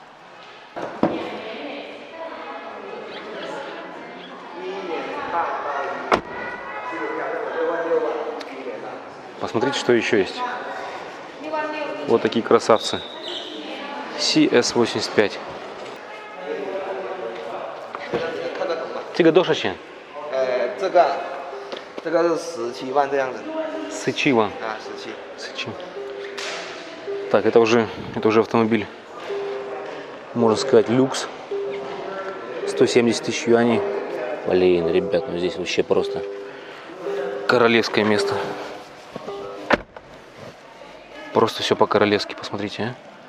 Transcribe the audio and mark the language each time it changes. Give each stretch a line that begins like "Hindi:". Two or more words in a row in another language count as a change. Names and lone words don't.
Russian: Посмотрите, что еще есть. Вот такие красавцы. CS85.
Chinese: 这个多少钱？这个是17万这样子 17万。啊，17。 17.
Russian: Так, это уже автомобиль, можно сказать, люкс. 170 тысяч юаней. Блин, ребят, ну здесь вообще просто королевское место. Просто все по-королевски, посмотрите, а.